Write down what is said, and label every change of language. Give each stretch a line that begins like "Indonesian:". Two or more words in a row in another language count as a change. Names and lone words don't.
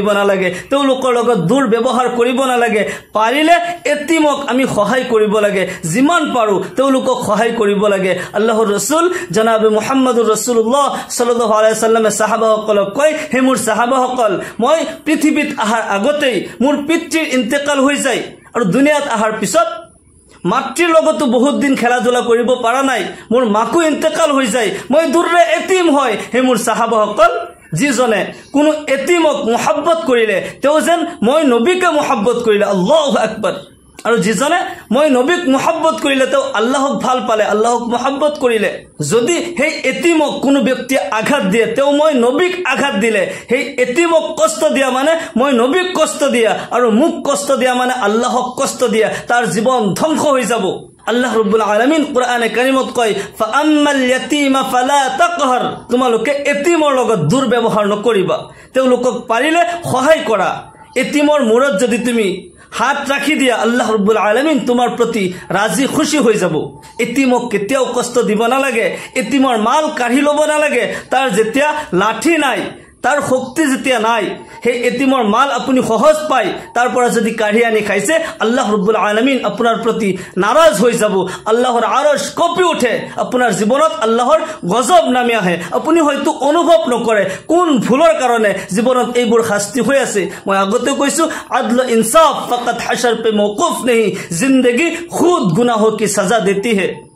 Assamese: নালাগে তেওঁলোকৰ লগত দুৰ্ব্যৱহাৰ কৰিব নালাগে পাৰিলে এতিমক আমি সহায় কৰিব লাগে যিমান পাৰো তেওঁলোকক সহায় কৰিব লাগে আল্লাহৰ ৰাসূল জনাব
Arabic: محمد رسول الله صلى الله عليه وسلم
Assamese: সাহাবাসকলক কয় হে মোৰ সাহাবাসকল মই পৃথিৱীত আহাৰ আগতেই মোৰ পিতৃৰ ইন্তেকাল হৈ যায় আৰু দুনিয়াত আহাৰ পিছত মাতৃৰ লগতো বহুত দিন খেলা ধূলা কৰিব পৰা নাই মোৰ মাকো ইন্তেকাল হৈ যায় মই দূৰৰে এতিম হয় হে মোৰ সাহাবাসকল যিজনে কোনো এতিমক মোহাব্বত কৰিলে তেওঁ যেন মই নবীকে মোহাব্বত কৰিলে
Arabic: الله أكبر
Assamese: আৰু যিজনে মই নবীক মোহাব্বত কৰিলে তেওঁ আল্লাহক ভাল পালে আল্লাহক মোহাব্বত কৰিলে যদি সেই এতিমক কোনো ব্যক্তি আঘাত দিয়ে তেওঁ মই নবীক আঘাত দিলে সেই এতিমক কষ্ট দিয়া মানে মই নবীক কষ্ট দিয়া আৰু মোক কষ্ট দিয়া মানে আল্লাহক কষ্ট দিয়া তাৰ জীৱন ধ্বংস হৈ যাব আল্লাহ রাব্বুল আলামিন কোরআনে কারিমত কয়
Arabic: فأما اليتيم فلا تقهر
Assamese: তোমালোকে এতিমৰ লগত দুৰ্ব্যৱহাৰ নকৰিবা তেওঁলোকক পাৰিলে সহায় কৰা এতিমৰ মূৰত যদি তুমি হাত ৰাখি দিয়া আল্লাহ রাব্বুল আলামিন তোমাৰ প্ৰতি ৰাজি খুশি হৈ যাব এতিমক কেতিয়াও কষ্ট দিব নালাগে এতিমৰ মাল কাঢ়ি ল'ব নালাগে তাৰ যেতিয়া লাঠি নাই তাৰ শক্তি যেতিয়া নাই হে এতিমৰ মাল আপুনি সহজ পায় তাৰ পৰা যদি কাঢ়ি আনি খাইছে আল্লাহ রাব্বুল আলামিন আপোনাৰ প্ৰতি নাৰাজ হৈ যাব আল্লাহৰ আৰশ কঁপি উঠে আপোনাৰ জীৱনত আল্লাহৰ গজব নামি আহে আপুনি হয়তো অনুভৱ নকৰে কোন ভুলৰ কাৰণে জীৱনত এইবোৰ শাস্তি হৈ আছে মই আগতে কৈছো
Urdu: عدل انصاف فقط حشر پہ موقوف نہیں زندگی خود گناہوں کی سزا دیتی ہے